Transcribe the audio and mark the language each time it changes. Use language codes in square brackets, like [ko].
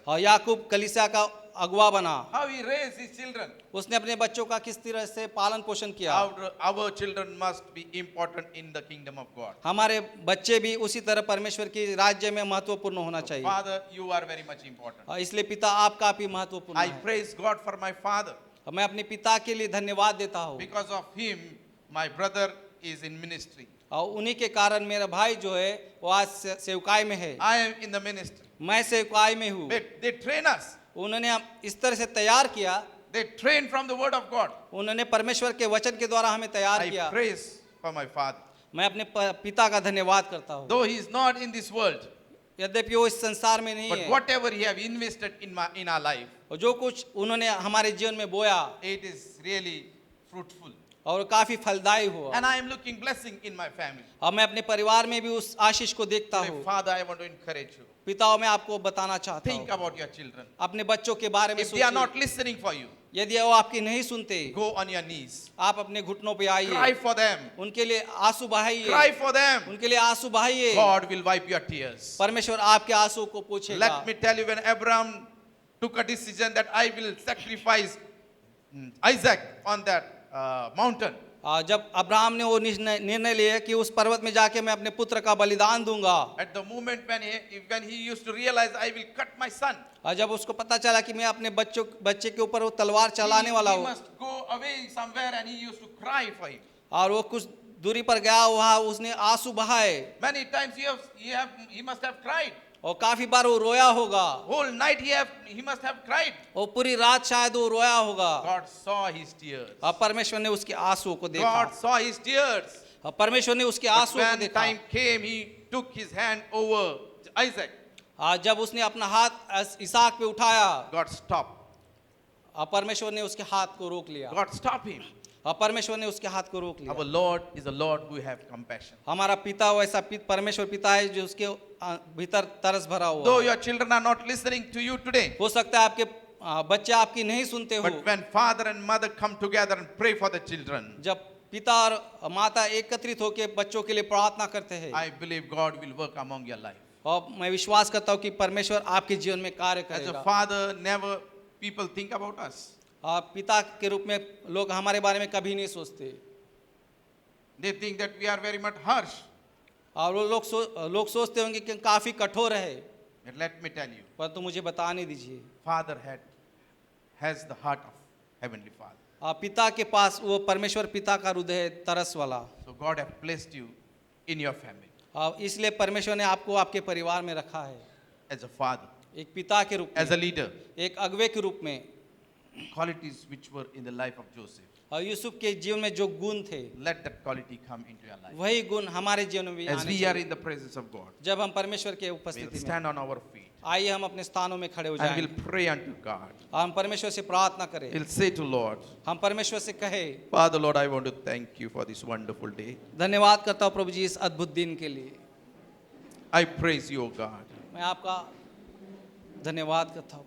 [hi] और याकूब कलीसिया का अगुवा बना। [en] How he raised his children. [hi] उसने अपने बच्चों का किस तरह से पालन पोषण किया। [en] Our children must be important in the kingdom of God. [hi] हमारे बच्चे भी उसी तरह परमेश्वर की राज्य में महत्वपूर्ण होना चाहिए। [en] Father, you are very much important. [hi] और इसलिए पिता आप काफी महत्वपूर्ण [en] I [hi] है। [en] praise God for my father. [hi] मैं अपने पिता के लिए धन्यवाद देता हूँ, [en] Because of him, my brother is in ministry. [hi] और उन्हीं के कारण मेरा भाई जो है वो आज सेवकाई में है, [en] I am in the ministry. [hi] मैं सेवकाई में हूँ। [en] They train us. [hi] उन्होंने इस तरह से तैयार किया, [en] They train from the word of God. [hi] उन्होंने परमेश्वर के वचन के द्वारा हमें तैयार [en] I [hi] किया। [en] praise for my father. [hi] मैं अपने पिता का धन्यवाद करता हूँ, [en] Though he is not in this world, [hi] यद्यपि वो इस संसार में नहीं [en] but [hi] है, [en] whatever he have invested in our life, [hi] और जो कुछ उन्होंने हमारे जीवन में बोया [en] it is really fruitful. [hi] और काफी फलदायी हुआ। [en] And I am looking blessing in my family. [hi] और मैं अपने परिवार में भी उस आशीष को देखता [en] Today, [hi] हूँ। [en] Father, I want to encourage you. [hi] पिताओं मैं आपको बताना चाहता [en] Think [hi] हूँ, [en] about your children. [hi] अपने बच्चों के बारे में [en] If they are [hi] सोचिए। [en] not listening for you, [hi] यदि वो आपकी नहीं सुनते, [en] go on your knees. [hi] आप अपने घुटनों पे [en] Cry [hi] आइए, [en] for them. [hi] उनके लिए आंसू बहाइए, [en] Cry for them. [hi] उनके लिए आंसू बहाइए। [en] God will wipe your tears. [hi] परमेश्वर आपके आंसू को पूछेगा। [en] Let me tell you, when Abraham took a decision that I will sacrifice Isaac on that mountain, [hi] जब अब्राहम ने वो निर्णय लिया कि उस पर्वत में जाके मैं अपने पुत्र का बलिदान दूंगा, [en] At the moment when he used to realize, I will cut my son, [hi] और जब उसको पता चला कि मैं अपने बच्चे के ऊपर वो तलवार चलाने वाला [en] he [hi] हूँ, [en] must go away somewhere, and he used to cry for him. [hi] और वो कुछ दूरी पर गया, वहाँ उसने आंसू बहाए, [en] Many times he must have cried. [hi] और काफी बार वो रोया होगा, [en] Whole night he must have cried. [hi] और पूरी रात शायद वो रोया होगा, [en] God saw his tears. [hi] और परमेश्वर ने उसके आंसुओं को देखा, [en] God saw his tears. [hi] और परमेश्वर ने उसके [en] But [hi] आंसुओं को [en] when [hi] देखा। [en] time came, he took his hand over Isaac. [hi] जब उसने अपना हाथ इसहाक पे उठाया, [en] God stopped. [hi] और परमेश्वर ने उसके हाथ को रोक लिया, [en] God stopped him. [hi] और परमेश्वर ने उसके हाथ को रोक लिया। [en] Our Lord is a Lord who have compassion. [hi] हमारा पिता वैसा परमेश्वर पिता है जो उसके भीतर तरस भरा हुआ [en] Though [hi] है। [en] your children are not listening to you today, [hi] हो सकता है आपके बच्चे आपकी नहीं सुनते हो, [en] but when father and mother come together and pray for the children, [hi] जब पिता और माता एकत्रित होकर बच्चों के लिए प्रार्थना करते हैं, [en] I believe God will work among your life. [hi] और मैं विश्वास करता हूँ कि परमेश्वर आपके जीवन में कार्य [en] As a [hi] करेगा। [en] father, never people think about us. [hi] और पिता के रूप में लोग हमारे बारे में कभी नहीं सोचते, [en] They think that we are very much harsh. [hi] और वो लोग सोचते होंगे कि काफी कठोर है, [en] But let me tell you, [hi] परंतु मुझे बताने दीजिए, [en] Father has the heart of Heavenly Father. [hi] पिता के पास वो परमेश्वर पिता का हृदय है, तरस वाला। [en] So God have placed you in your family [hi] इसलिए परमेश्वर ने आपको आपके परिवार में रखा है, [en] as a father, [hi] एक पिता के रूप [en] as a [hi] में, [en] leader. [hi] एक अगुवे के रूप में। [en] Qualities which were in the life of Joseph. [hi] और यूसुफ के जीवन में जो गुण थे, [en] Let that quality come into your life. [hi] वही गुण हमारे जीवन में भी [en] As [hi] आने [en] we are [hi] चाहिए। [en] in the presence of God, [hi] जब हम परमेश्वर के [en] we'll [hi] उपस्थिति में, [en] stand on our feet [hi] आइए हम अपने स्थानों में खड़े हो [en] and [hi] जाएं, [en] we'll pray unto God. [hi] हम परमेश्वर से प्रार्थना करें, [en] We'll say to Lord, [hi] हम परमेश्वर से कहे, [en] Father, Lord, I want to thank you for this wonderful day. [hi] धन्यवाद करता हूँ प्रभु जी इस अद्भुत दिन के लिए। [en] I praise you, O God. [hi] मैं आपका धन्यवाद करता हूँ।